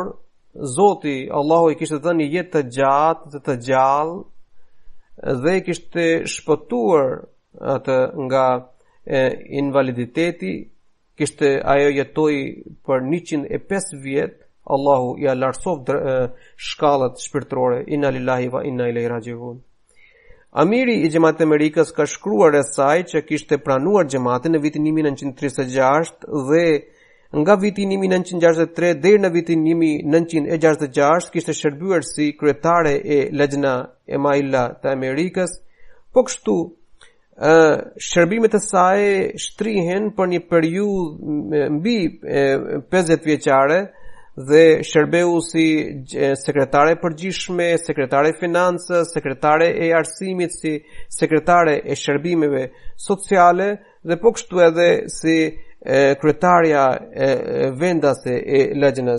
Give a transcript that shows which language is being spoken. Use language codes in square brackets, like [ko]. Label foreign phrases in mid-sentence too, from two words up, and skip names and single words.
[sq] Zoti Allahu I kishte dhënë një jetë të gjatë dhe të gjallë dhe I kishte shpëtuar atë nga invaliditeti. Ajo jetoi për 105 vjet. Allahu I lartësoft shkallët shpirtërore. [ar] إنا لله وإنا إليه راجعون. [sq] Amiri I Xhamatit Amerikës ka shkruar rreth saj që kishte pranuar xhamatin në vitin 1936 dhe nga viti 1963 deri në vitin 1966 kishte shërbyer si kryetare e Lajna Emaila të Amerikës. Po kështu, shërbimet e saj shtrihen për një periudhë mbi 50 vjeçare dhe shërbeu si sekretare e përgjithshme, sekretare e financës, sekretare e arsimit, si sekretare e shërbimeve sociale dhe po kështu edhe si kryetarja vendase e lexhnës.